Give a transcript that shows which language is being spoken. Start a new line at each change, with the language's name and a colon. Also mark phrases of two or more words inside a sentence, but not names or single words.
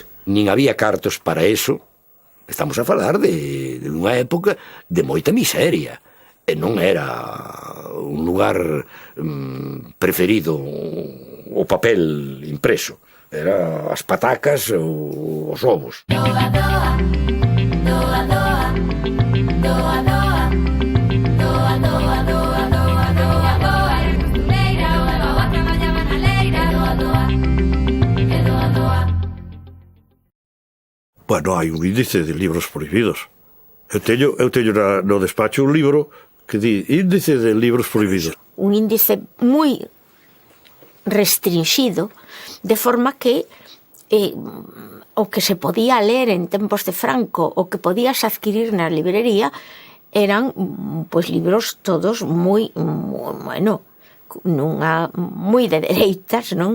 Galician: Nin había cartos para eso. Estamos a falar de unha época de moita miseria. E non era un lugar preferido o papel impreso. Era as patacas ou os ovos. Doa, doa, doa, doa, doa, doa, doa, doa, doa, doa, doa, doa, era costureira, doa, traballaba na leira, doa, doa, e doa, doa. Bueno, hai un índice de libros prohibidos. Eu teño no despacho un libro que di Índice de libros prohibidos. Un índice moi restringido, de forma que o que se podía ler en tempos de Franco, o que podías adquirir na librería, eran pois libros todos moi de dereitas, non?